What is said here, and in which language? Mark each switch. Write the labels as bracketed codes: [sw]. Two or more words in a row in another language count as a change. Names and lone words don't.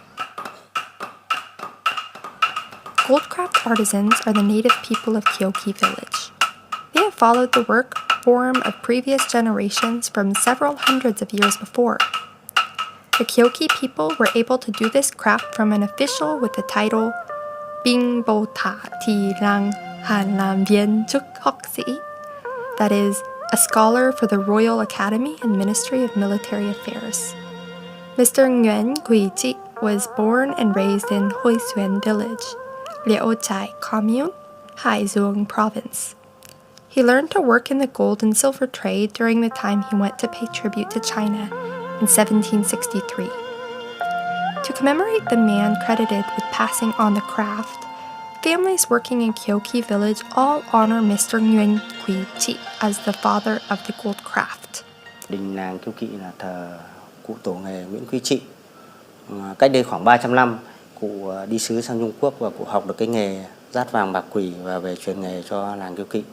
[en] Goldcraft artisans are the native people of Kyoki village. They have followed the work form of previous generations from several hundreds of years before. The Kyoki people were able to do this craft from an official with the title Bing Bo Ta Ti Rang Han Lam Vien Chuk Hok Si, that is, a scholar for the Royal Academy and Ministry of Military Affairs. Mr. Nguyen Gui Ji was born and raised in Hoi Xuan village, Liao Chai Commune, Haizhuang Province. He learned to work in the gold and silver trade during the time he went to pay tribute to China in 1763. To commemorate the man credited with passing on the craft, families working in Kyoki village all honor Mr. Nguyen Quy Chi as the father of the gold craft. [vi] Đình làng Kiêu Kỵ là thờ cụ tổ nghề Nguyễn Quý Trị. Cách đây khoảng 300 năm, cụ đi sứ sang Trung Quốc và cụ học được cái nghề dát vàng bạc quỷ và về truyền nghề cho làng Kiêu Kỵ.